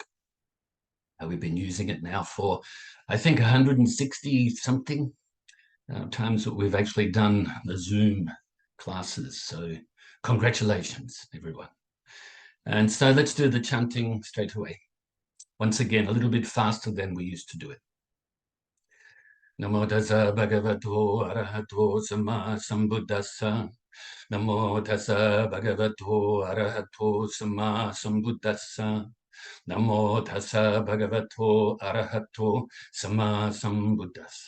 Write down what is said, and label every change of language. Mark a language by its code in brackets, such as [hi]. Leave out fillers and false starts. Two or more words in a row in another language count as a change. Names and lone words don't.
[en] We've been using it now for, I think, 160 something times that we've actually done the Zoom classes. So congratulations, everyone. And so let's do the chanting straight away. Once again, a little bit faster than we used to do it. [pi] Namo Tassa Bhagavato Arahato Samma Sambuddhassa. Namo Tassa Bhagavato Arahato Samma Sambuddhassa. Namo Tassa Bhagavato Arahato Samma Sambuddhassa.